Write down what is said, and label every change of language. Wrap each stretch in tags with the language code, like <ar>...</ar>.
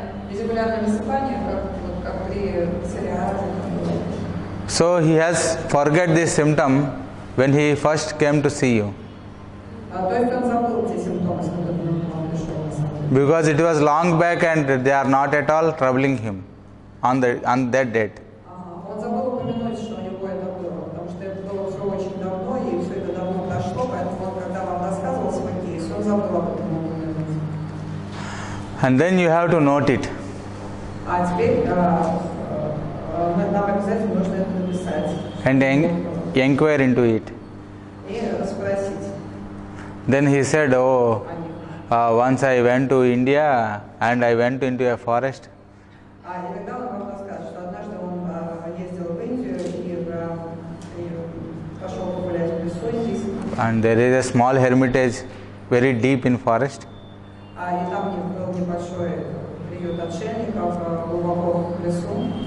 <ru>визикулярное высыпание, как при псориазе.</ru> <en>So he has forget this symptom when he first came to see you.</en> <ru>То есть он забыл те симптомы, с которыми он пришел на самом деле.</ru> <en>Because it was long back and they are not at all troubling him on that date.</en> <ru>Он забыл упомянуть, что у него это было, потому что это было все очень давно, и все это давно прошло, поэтому он, когда вам рассказывал свой кейс, он забыл об этом упомянуть.</ru> <en>And then you have to note it.</en> <ru>А теперь нам обязательно нужно это написать.</ru> <en>And inquire into it.</en> <ru>И расспросить</ru> <en>Then he said, oh,</en> <ru>о них.</ru> <en>once I went to India and I went into a forest.</en> <ru>И тогда он вам расскажет, что однажды он ездил в Индию и пошел погулять в лесу индийском.</ru> <en>And there is a small hermitage very deep in forest.</en> <ru>И там был небольшой приют отшельников глубоко в лесу.</ru>